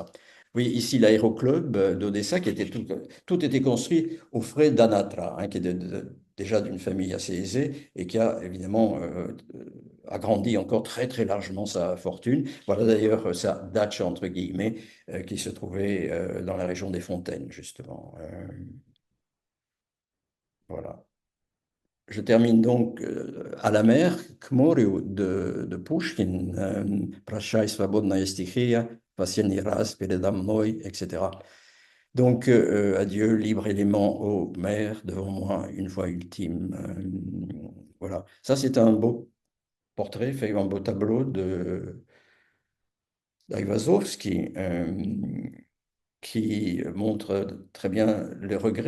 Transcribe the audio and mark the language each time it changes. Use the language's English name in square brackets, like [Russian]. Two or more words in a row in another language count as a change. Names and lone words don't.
[French] Oui, ici l'aéroclub d'Odessa, tout était construit aux frais d'Anatra, hein, qui était déjà d'une famille assez aisée et qui a évidemment agrandi encore très très largement sa fortune. Voilà d'ailleurs sa dacha entre guillemets qui se trouvait dans la région des Fontaines, justement. Voilà. Je termine donc à la mer, [Russian] к морю de Pushkin, Прощай, свободная стихия, последний раз передо мной, [French] etc. Donc, adieu, libre élément ô mer, devant moi, une voix ultime. Voilà. Ça, c'est un beau portrait, fait un beau tableau de d'Aïvazovski, qui montre très bien les regrets.